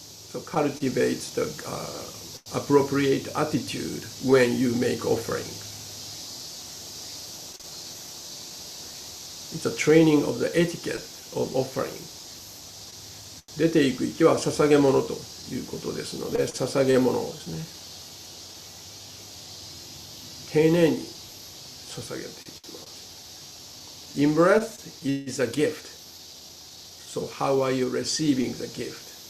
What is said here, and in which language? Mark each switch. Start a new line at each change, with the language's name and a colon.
English: So cultivate the appropriate attitude when you make offerings. It's a training of the etiquette of offering.
Japanese: 出ていく息は捧げ物ということですので、捧げ物をですね、丁寧に捧げていきます。
English: In breath is a gift. So how are you receiving the gift?